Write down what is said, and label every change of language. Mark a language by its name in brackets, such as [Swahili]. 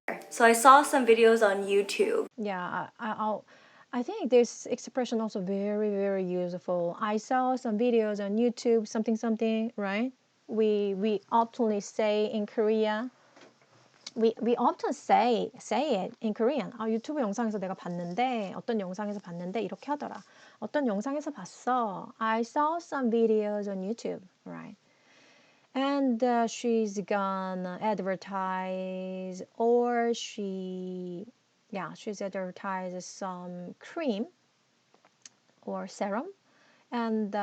[English] So I saw some videos on YouTube. Yeah, I think this expression also very, very useful. I saw some videos on YouTube, something, right? We often say in Korea. We often say it in Korean. [Korean] 유튜브 영상에서 내가 봤는데 어떤 영상에서 봤는데 이렇게 하더라. 어떤 영상에서 봤어. [English] I saw some videos on YouTube, right? And she's gonna advertise or she's advertised some cream or serum and